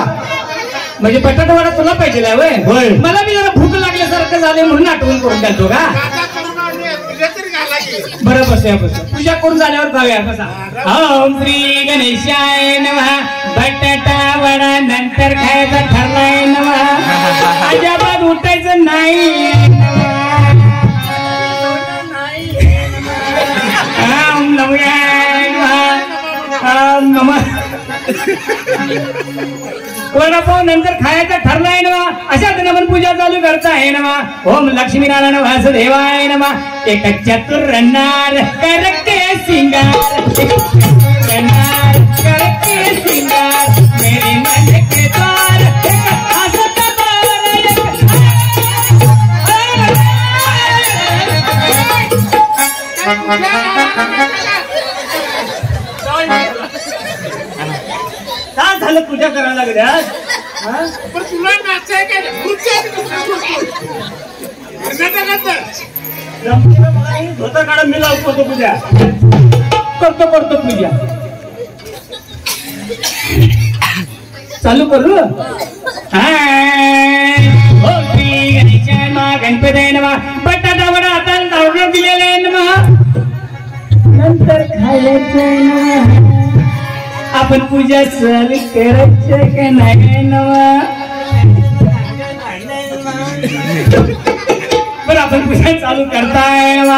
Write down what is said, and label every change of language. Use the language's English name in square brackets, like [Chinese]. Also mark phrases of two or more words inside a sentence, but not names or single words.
[Marathi] म्हणजे बटाटा वडा तुला पाहिजे होय. मला मी जरा भूक लागल्यासारखं झाले म्हणून आठवण करून द्यातो का. बरं बसूया पूजा करून झाल्यावर जाऊया. बसा. [Sanskrit] ओम श्री गणेशाय नमः. [Marathi] बटाटा वडा नंतर खायचा ठरलाय नमः. अजाबाद उठायचं नाही. [Sanskrit] ओम नमोयाय नमः. ओम नमः. [Marathi] वडापाव नंतर खायचं ठरलाय नमः. अशा आपण पूजा चालू करताय नमः. [Sanskrit] ओम लक्ष्मीनारायण वासुदेवाय नमः. [Hindi] एक चतुर रन्नार करके सिंगार, रन्नार करके सिंगार, मेरे मन के द्वार [Marathi] हसत काय झालं पूजा करायला लागल्या. पण तुला नाचाय काय धोतर काढा, मी लावतो पूजा. करतो पूजा चालू करू. [Sanskrit] ओम श्री गणेशाय नमः. गणपतीय नमः. [Marathi] बटाटा वडा आता ऑर्डर दिलेला आहे नमः. नंतर खायचं नमः. आपण पूजा चालू करायचं का नाही नमः. बरं आपण पूजा चालू करताय नमः.